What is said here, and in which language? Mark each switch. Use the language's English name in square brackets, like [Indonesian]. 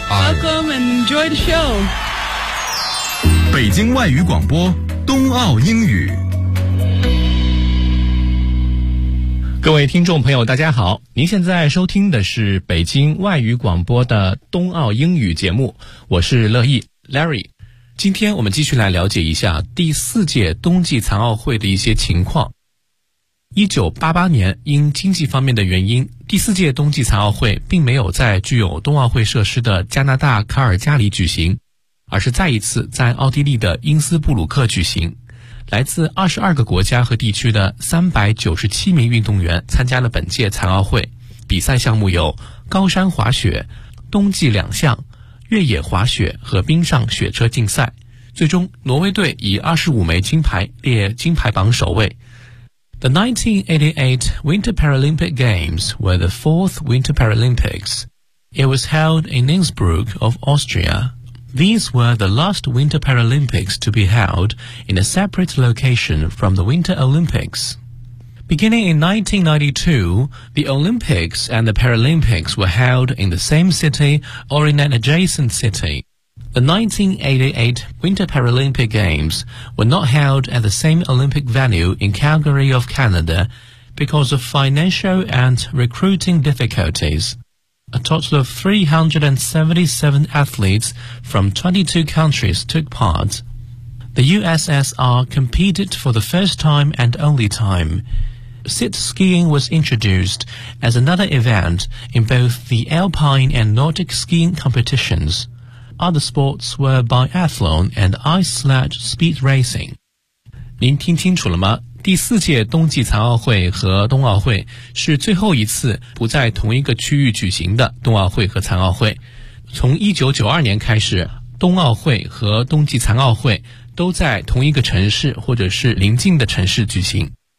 [English] Welcome and enjoy the show [Chinese] 北京外语广播冬奥英语各位听众朋友大家好您现在收听的是北京外语广播的冬奥英语节目我是乐意 Larry 今天我们继续来了解一下第四届冬季残奥会的一些情况 1988年因经济方面的原因第四届冬季残奥会并没有在具有冬奥会设施的加拿大卡尔加里举行而是再一次在奥地利的因斯布鲁克举行来自22个国家和地区的397名运动员参加了本届残奥会比赛项目有高山滑雪冬季两项越野滑雪和冰上雪车竞赛最终挪威队以25枚金牌列金牌榜首位 [English] The 1988 Winter Paralympic Games were the fourth Winter Paralympics. It was held in Innsbruck of Austria. These were the last Winter Paralympics to be held in a separate location from the Winter Olympics. Beginning in 1992, the Olympics and the Paralympics were held in the same city or in an adjacent city. The 1988 Winter Paralympic Games were not held at the same Olympic venue in Calgary of Canada because of financial and recruiting difficulties. A total of 377 athletes from 22 countries took part. The USSR competed for the first time and only time. Sit skiing was introduced as another event in both the Alpine and Nordic skiing competitions. Other sports were biathlon and ice sledge speed racing. [Chinese] 您听清楚了吗？第四届冬季残奥会和冬奥会是最后一次不在同一个区域举行的冬奥会和残奥会。从1992年开始，冬奥会和冬季残奥会都在同一个城市或者是邻近的城市举行。